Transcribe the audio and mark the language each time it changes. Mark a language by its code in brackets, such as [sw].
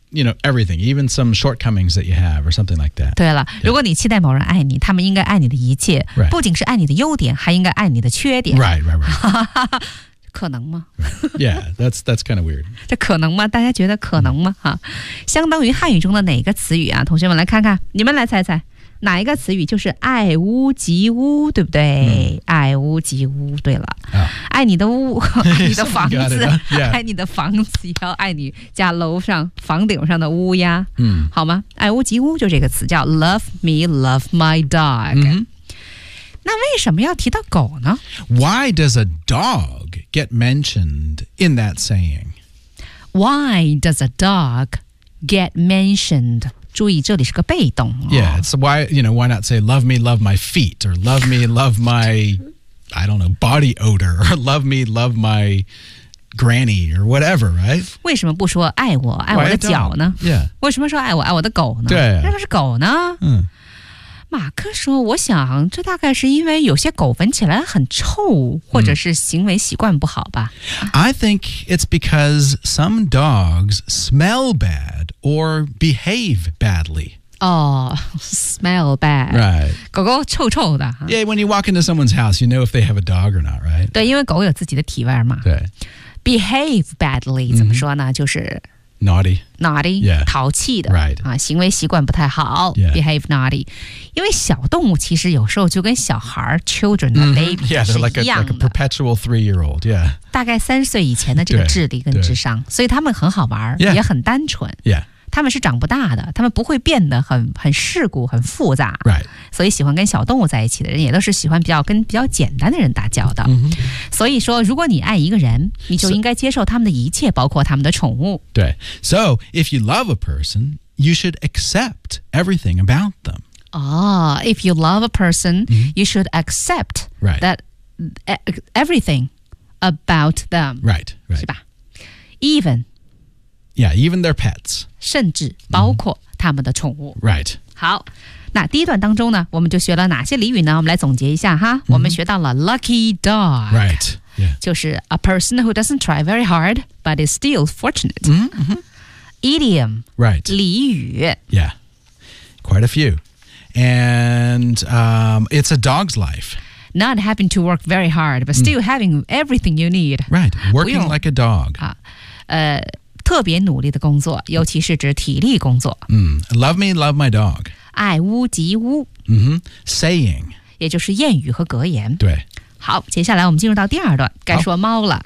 [en] You know, everything, even some shortcomings that you have or something like that. [zh] 对了、yeah. 如果你期待某人爱你他们应该爱你的一切、 [en] right. [zh] 不仅是爱你的优点还应该爱你的缺点。 [en] Right. [zh] 可能吗、 [en] right. Yeah, that's kind of weird. [zh] 这可能吗大家觉得可能吗、哈、相当于汉语中的哪个词语啊同学们来看看你们来猜猜哪一个词语就是爱屋及乌对不对、 mm. 爱屋及乌对了、 oh. 爱你的屋爱你的房子 [en] it,、yeah. [zh] 爱你的房子要爱你家楼上房顶上的乌鸦、 mm. 好吗爱屋及乌就这个词叫 love me love my dog、 mm-hmm. 那为什么要提到狗呢 [en] Why does a dog get mentioned in that saying? Why does a dog get mentioned? [zh] 注意这里是个被动、哦、 [en] Yeah, it's why, you know, why not say love me, love my feet or love me, love my, I don't know, body odor or love me, love my granny or whatever, right? [zh] 为什么不说爱我爱我的脚呢 [en] Yeah. [zh] 为什么说爱我爱我的狗呢对、啊。那不是狗呢嗯。马克说我想这大概是因为有些狗闻起来很臭或者是行为习惯不好吧。 [en] I think it's because some dogs smell bad or behave badly. Oh, smell bad. Right. [zh] 狗狗臭臭的。 [en] Yeah, when you walk into someone's house, you know if they have a dog or not, right? [zh] 对因为狗有自己的体味嘛。对。 Behave badly, 怎么说呢、mm-hmm. 就是 [en] Naughty. Naughty. Yeah. [zh] 淘气的。 [en] Right. [zh] 啊，行为习惯不太好。 [en] Yeah. [zh] Behave naughty. 因为小动物其实有时候就跟小孩 children 的 baby 是一样的。 [en] Yeah, they're like a perpetual three-year-old. Yeah. [zh] 大概三岁以前的这个智力跟智商。所以他们很好玩、 [en] yeah. [zh] 也很单纯。 [en] Yeah. [zh] 他们是长不大的，他们不会变得很世故很复杂、 [en] right. [zh] 所以喜欢跟小动物在一起的人也都是喜欢比较简单的人打交道、 mm-hmm. 所以说如果你爱一个人你就应该接受他们的一切、so、包括他们的宠物 [en] 对 So if you love a person you should accept everything about them Oh, if you love a person、mm-hmm. you should accept、 right. that everything about them Right, right [zh] 是吧 Even [en] Yeah, even their pets. [zh] 甚至包括他们的宠物。 [en] Mm-hmm. Right. [zh] 好，那第一段当中呢，我们就学了哪些俚语呢？我们来总结一下哈。 Mm-hmm. 我们学到了 lucky dog. [en] Right. Yeah. 就是 a person who doesn't try very hard, but is still fortunate. Mm-hmm. Idiom. Right. [zh] 俚语。 [en] Yeah. Quite a few. And it's a dog's life. Not having to work very hard, but still having everything you need. Right. Working like a dog. [zh] 啊，特别努力的工作，尤其是指体力工作。 [en] Love me, love my dog. [zh] 爱屋及乌。 [en] Saying. [zh] 也就是谚语和格言。对。好，接下来我们进入到第二段，该说猫了。